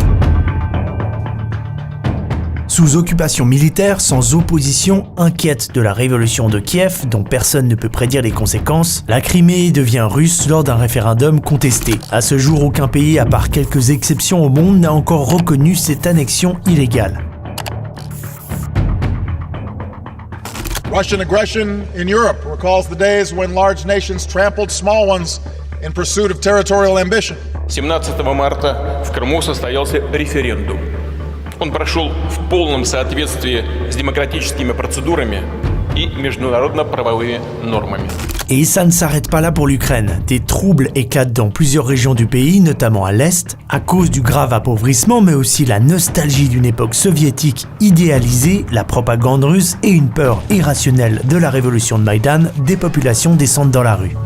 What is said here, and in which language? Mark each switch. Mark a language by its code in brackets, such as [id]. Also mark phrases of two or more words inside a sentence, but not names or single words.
[fr] Sous occupation militaire, sans opposition, inquiète de la révolution de Kiev, dont personne ne peut prédire les conséquences, la Crimée devient russe lors d'un référendum contesté. À ce jour, aucun pays, à part quelques exceptions au monde, n'a encore reconnu cette annexion illégale. [en] Russian aggression in Europe recalls the days when large nations trampled small ones in pursuit of territorial ambition. [ru] 17 марта в Крыму состоялся референдум. Он прошел в полном соответствии с демократическими процедурами и международно-правовыми нормами. [fr] Et ça ne s'arrête pas là pour l'Ukraine. Des troubles éclatent dans plusieurs régions du pays, notamment à l'Est, à cause du grave appauvrissement, mais aussi la nostalgie d'une époque soviétique idéalisée, la propagande russe et une peur irrationnelle de la révolution de Maïdan, des populations descendent dans la rue.